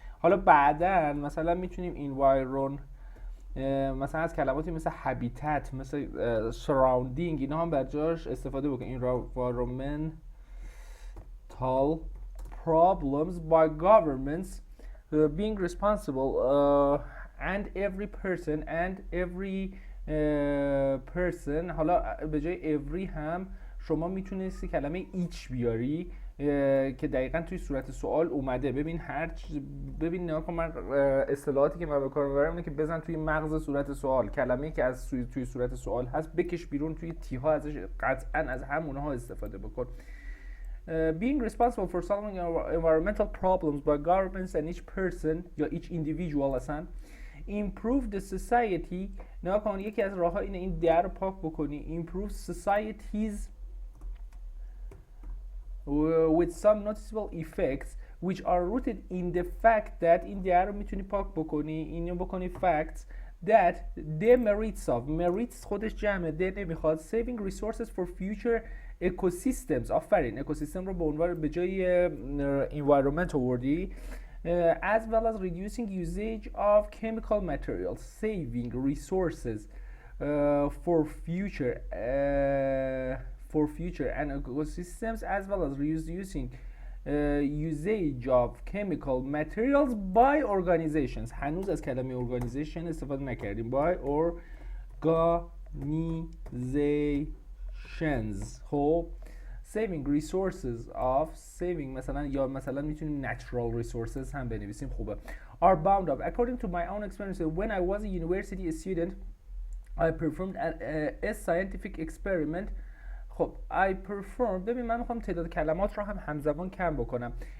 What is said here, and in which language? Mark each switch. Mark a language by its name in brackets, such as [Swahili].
[Persian] حالا بعداً مثلا میتونیم environ مثلا از کلماتی مثل habitat مثل surrounding اینا هم بر جاش استفاده بکنیم. [English] environmental problems by governments being responsible and every person. [Persian] حالا به جای every هم شما میتونستی کلمه each بیاری که دقیقاً توی صورت سوال اومده. ببین نگاه کن من اصطلاحاتی که من به کار میبرم اینه که بزن توی مغز صورت سوال کلمه‌ای که از توی صورت سوال هست بکش بیرون توی تیها ازش قطعاً از همونها استفاده بکن. [English] being responsible for solving environmental problems by governments and each person یا each individual اصلا improve the society. [Persian] نگاه کن یکی از راه‌ها اینه این در رو پاک بکنی. [English] improve societies with some noticeable effects which are rooted in the fact that این در رو میتونی پاک بکنی اینو بکنی facts that the merits خودش جمعه ده نمیخواد saving resources for future ecosystems. [Persian] آفرین اکوسیستم رو به عنوان به جای environment آوردی. [English] as well as reducing usage of chemical materials saving resources for future and ecosystems as well as reducing usage of chemical materials by organizations. [Persian] هنوز از کلمه organization استفاده نکردیم. by organizations. خب saving resources of saving مثلا یا مثلا میتونیم natural resources هم بنویسیم. خوبه. [English] are bound up according to my own experience when I was a university student I performed a scientific experiment. [Persian] خب I performed ببین من میخوام تعداد کلمات رو هم همزمان کم بکنم.